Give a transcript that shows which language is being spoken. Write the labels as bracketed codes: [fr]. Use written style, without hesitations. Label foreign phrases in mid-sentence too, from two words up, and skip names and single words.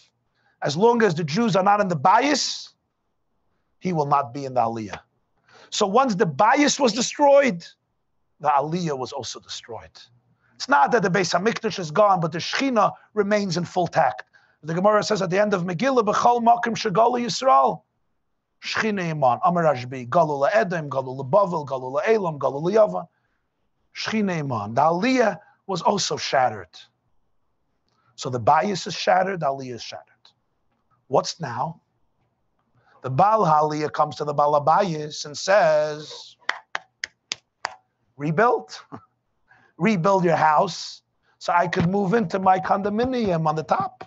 [en] As long as the Jews are not in the Bayis, he will not be in the Aliyah. So once the Bayis was destroyed, the Aliyah was also destroyed. It's not that the Beis HaMikdash is gone, but the Shechina remains in full tact. The Gemara says at the end of Megillah, [he] בכל מקום שגלו ישראל, שכינה עמהן, אמר רשב"י, גלו לאדום, גלו לבבל, גלו לעילם, גלו ליון, שכינה עמהן. [en] The Aliyah was also shattered. So the Bayis is shattered, the Aliyah is shattered. What's now? The [he] בעל העלייה [en] comes to the [he] בעל הבית [en] and says, rebuild. Rebuild your house so I could move into my condominium on the top.